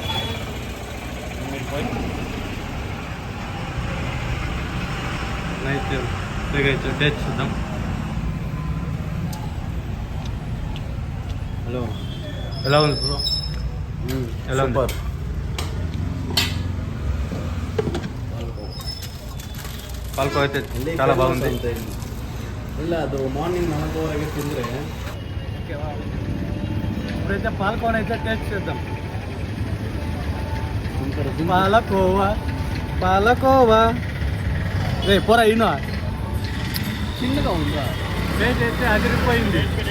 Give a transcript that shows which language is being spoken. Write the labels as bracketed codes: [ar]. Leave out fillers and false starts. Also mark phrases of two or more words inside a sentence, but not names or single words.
[te] అయితే డేట్ చూద్దాం. హలో, ఎలా ఉంది బ్రో? ఎలా ఉంది? పాల్కో అయితే చాలా బాగుంది. [kn] ಇಲ್ಲ ಅದು ಮಾರ್ನಿಂಗ್ 4 ತಿಂದರೆ [te] ఇప్పుడైతే పాల్కోవా అయితే టేస్ట్ చేద్దాం. పాలకోవా రే పోరా ఇను చిన్నగా ఉందా? ప్లేస్ అయితే అదిరిపోయింది.